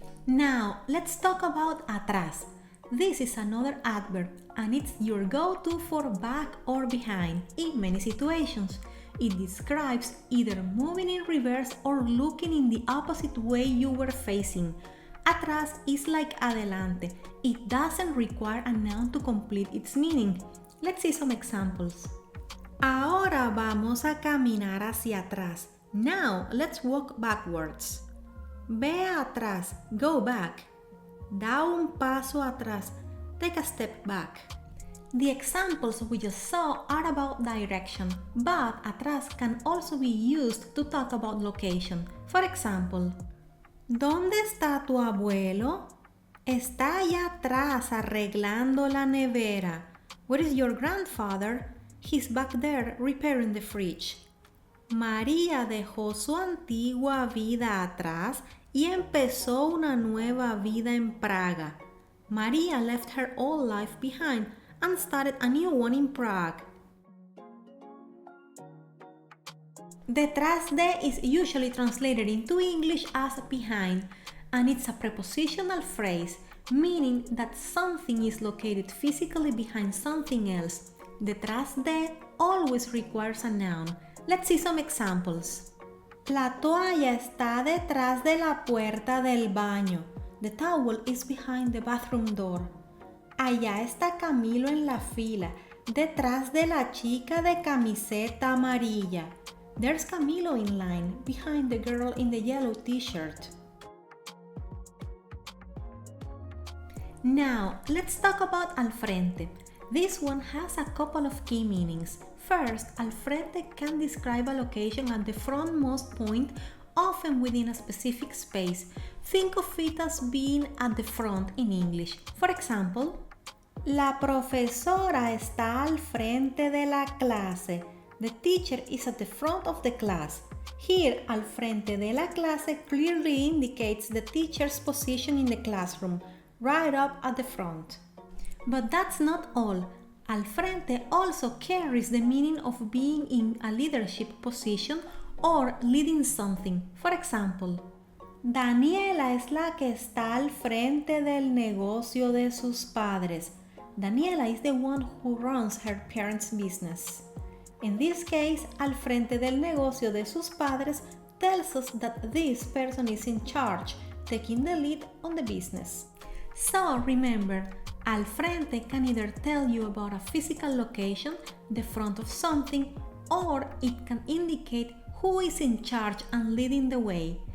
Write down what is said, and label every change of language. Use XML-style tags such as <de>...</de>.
<en>Now, let's talk about atrás. This is another adverb and it's your go-to for back or behind in many situations. It describes either moving in reverse or looking in the opposite way you were facing. Atrás is like adelante. It doesn't require a noun to complete its meaning. Let's see some examples.</en> <es>Ahora vamos a caminar hacia atrás.</es> <en>Now, let's walk backwards.</en> <es>Ve atrás,</es> <en>go back.</en> <es>Da un paso atrás,</es> <en>take a step back. The examples we just saw are about direction, but atrás can also be used to talk about location. For example,</en> <es>¿dónde está tu abuelo? Está allá atrás arreglando la nevera.</es> <en>Where is your grandfather? He's back there repairing the fridge.</en> <es>María dejó su antigua vida atrás y empezó una nueva vida en Praga.</es> <en>Maria left her old life behind and started a new one in Prague. Detrás de is usually translated into English as behind, and it's a prepositional phrase, meaning that something is located physically behind something else. Detrás de always requires a noun. Let's see some examples.</en> <es>La toalla está detrás de la puerta del baño.</es> <en>The towel is behind the bathroom door.</en> <es>Allá está Camilo en la fila, detrás de la chica de camiseta amarilla.</es> <en>There's Camilo in line, behind the girl in the yellow t-shirt. Now, let's talk about al frente. This one has a couple of key meanings. First, al frente can describe a location at the frontmost point, often within a specific space. Think of it as being at the front in English. For example,</en> <es>la profesora está al frente de la clase.</es> <en>The teacher is at the front of the class. Here,</en> <es>al frente de la clase</es> <en>clearly indicates the teacher's position in the classroom, right up at the front. But that's not all. Al frente also carries the meaning of being in a leadership position or leading something. For example,</en> <es>Daniela es la que está al frente del negocio de sus padres.</es> <en>Daniela is the one who runs her parents' business. In this case,</en> <es>al frente del negocio de sus padres</es> <en>tells us that this person is in charge, taking the lead on the business. So remember, al frente can either tell you about a physical location, the front of something, or it can indicate who is in charge and leading the way.</en>